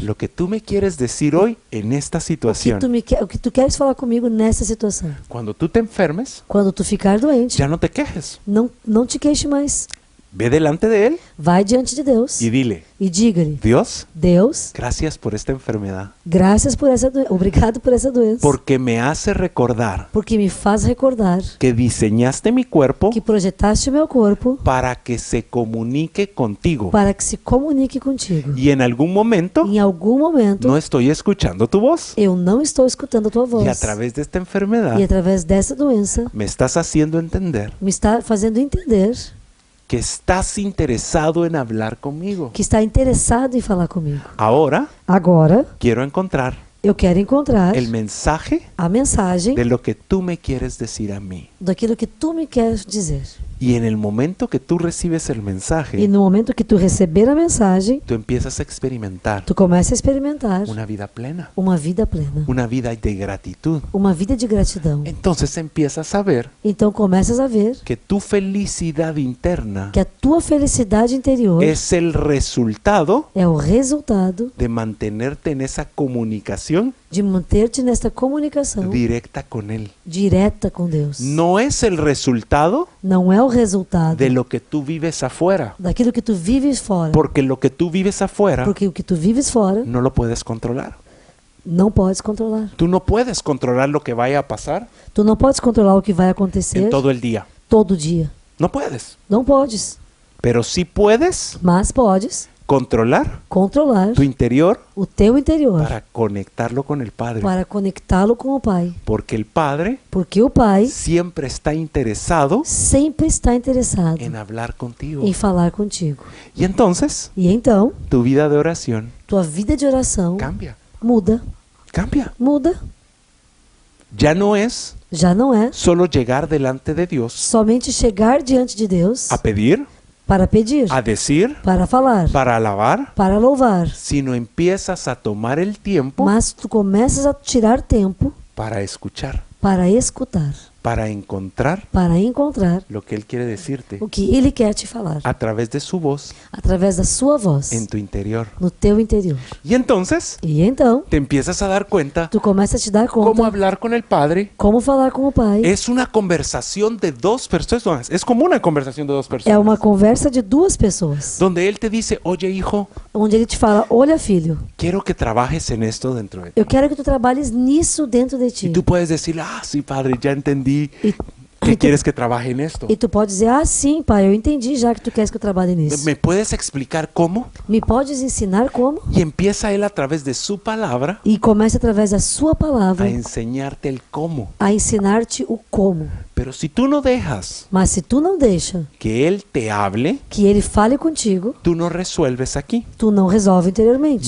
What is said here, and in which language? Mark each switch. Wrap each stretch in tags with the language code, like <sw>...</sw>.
<es>lo que tú me quieres decir hoy en esta</es> <pt>o que</pt> <es>situación.</es> <pt>o que tu queres falar comigo nessa situação.</pt> <es>Cuando tú te enfermes,</es> <pt>Quando tu ficar doente,</pt> <es>ya no te quejes.</es> <pt>não te queixe mais.</pt> <es>Ve delante de Él</es> <pt>Vai diante de Deus</pt> <es>y dile,</es> <pt>e diga-lhe:</pt> <es>Dios,</es> <pt>Deus,</pt> <es>gracias por esta enfermedad,</es> <pt>graças por essa doença, obrigado por essa doença,</pt> <es>porque me hace recordar</es> <pt>porque me faz recordar</pt> <es>que diseñaste mi cuerpo</es> <pt>que projetaste o meu corpo</pt> <es>para que se comunique contigo.</es> <pt>para que se comunique contigo.</pt> <es>Y en algún momento</es> <pt>Em algum momento,</pt> <es>no estoy escuchando tu voz.</es> <pt>eu não estou escutando a tua voz.</pt> <es>Y a través de esta enfermedad</es> <pt>E através dessa doença,</pt> <es>me estás haciendo entender</es> <pt>me está fazendo entender</pt> <es>que estás interesado en hablar conmigo.</es> <pt>que está interessado em falar comigo.</pt> <es>Ahora</es> <pt>Agora,</pt> <es>quiero encontrar</es> <pt>eu quero encontrar</pt> <es>el mensaje</es> <pt>a mensagem</pt> <es>de lo que tú me quieres decir a mí.</es> <pt>daquilo que tu me queres dizer.</pt> <es>Y en el momento que tú recibes el</es> <pt>E</pt> <es>mensaje,</es> <pt>no momento que tu receber a mensagem,</pt> <es>tú empiezas a experimentar</es> <pt>tu começa a experimentar</pt> <es>una vida plena,</es> <pt>uma vida plena,</pt> <es>una vida de gratitud.</es> <pt>uma vida de gratidão.</pt> <es>Entonces empiezas a ver</es> <pt>Então começas a ver</pt> <es>que tu felicidad interna</es> <pt>que a tua felicidade interior</pt> <es>es el resultado</es> <pt>é o resultado</pt> <es>de mantenerte en esa comunicación</es> <pt>de manter-te nesta comunicação</pt> <es>directa con Él.</es> <pt>direta com Deus.</pt> <es>No es el resultado</es> <pt>Não é o resultado</pt> <es>de lo que tú vives afuera,</es> <pt>daquilo que tu vives fora.</pt> <es>porque lo que tú vives afuera</es> <pt>Porque o que tu vives fora</pt> <es>no lo puedes controlar.</es> <pt>não podes controlar.</pt> <es>Tú no puedes controlar lo que vaya a pasar</es> <pt>Tu não podes controlar o que vai acontecer</pt> <es>en todo el día.</es> <pt>todo dia.</pt> <es>No puedes.</es> <pt>Não podes.</pt> <es>Pero sí puedes</es> <pt>Mas podes</pt> <es>controlar</es> <pt>controlar</pt> <es>tu interior</es> <pt>o teu interior</pt> <es>para conectarlo con el Padre.</es> <pt>para conectá-lo com o Pai.</pt> <es>Porque el Padre</es> <pt>Porque o Pai</pt> <es>siempre está interesado</es> <pt>sempre está interessado</pt> <es>en hablar contigo.</es> <pt>em falar contigo.</pt> <es>Y entonces</es> <pt>E então,</pt> <es>tu vida de oración</es> <pt>tua vida de oração</pt> <es>cambia.</es> <pt>muda.</pt> <es>Cambia.</es> <pt>Muda.</pt> <es>Ya no es</es> <pt>Já não é</pt> <es>solo llegar delante de Dios</es> <pt>somente chegar diante de Deus</pt> <es>a pedir,</es> <pt>para pedir,</pt> <es>a decir,</es> <pt>para falar,</pt> <es>para alabar,</es> <pt>para louvar.</pt> <es>sino empiezas a tomar el tiempo</es> <pt>Mas tu começas a tirar tempo</pt> <es>para escuchar,</es> <pt>para escutar,</pt> <es>para encontrar</es> <pt>para encontrar</pt> <es>lo que Él quiere decirte</es> <pt>o que Ele quer te falar</pt> <es>a través de su voz</es> <pt>através da sua voz</pt> <es>en tu interior.</es> <pt>no teu interior.</pt> <es>Y entonces</es> <pt>E então</pt> <es>te empiezas a dar cuenta</es> <pt>tu começa a te dar</pt> <es>cómo</es> <pt>conta</pt> <es>hablar con el Padre</es> <pt>como falar com o Pai.</pt> <es>es una conversación de dos personas. Es como una conversación de dos</es> <pt>É</pt> <es>personas.</es> <pt>uma conversa de duas pessoas,</pt> <es>Donde Él te dice, oye hijo,</es> <pt>onde Ele te fala: olha, filho,</pt> <es>quiero que trabajes en esto dentro de ti.</es> <pt>eu quero que tu trabalhes nisso dentro de ti.</pt> <es>Y tú puedes decir, ah, sí, Padre, ya entendí</es> <pt>E,</pt> <es>que</es> <pt>e, tu,</pt> <es>quieres que trabaje en esto.</es> <pt>e tu pode dizer: ah, sim, Pai, eu entendi já que tu queres que eu trabalhe nisso.</pt> <es>¿Me puedes explicar cómo?</es> <pt>Me podes ensinar como?</pt> <es>Y empieza Él a través de su palabra</es> <pt>E começa através da sua palavra</pt> <es>a enseñarte el cómo.</es> <pt>a ensinar-te o como.</pt> <es>Pero si tú no dejas</es> <pt>Mas se tu não deixa</pt> <es>que Él te hable,</es> <pt>que Ele fale contigo,</pt> <es>tú no resuelves aquí.</es> <pt>tu não resolve interiormente.</pt>